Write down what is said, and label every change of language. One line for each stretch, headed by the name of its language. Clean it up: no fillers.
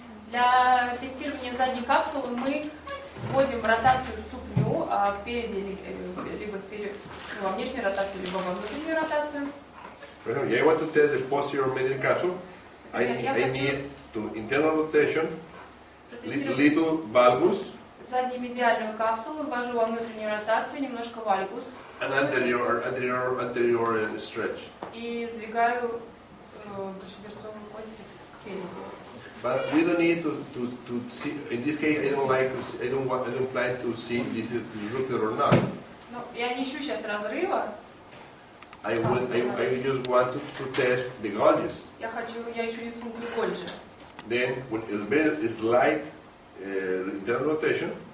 Russian: Для тестирования задней капсулы мы вводим в ротацию ступню впереди, либо вперед, во внешнюю ротацию, либо во внутреннюю ротацию.
English: For example, I want to test the posterior medial capsule. I need to internal rotation,
Russian: протестировать
English: little valgus,
Russian: заднемедиальную капсулу, ввожу во внутреннюю ротацию, немножко вальгус
English: and anterior stretch.
Russian: и сдвигаю дошиберцовые кости к переди.
English: But we don't need to see. In this case, I don't like to. See, I don't plan to see this is rupture or not.
Russian: Ну, я не ищу сейчас разрыва.
English: I just want to test the gauges.
Russian: Я ищу дисфункцию Гольджи.
English: Then, when it's very slight internal rotation,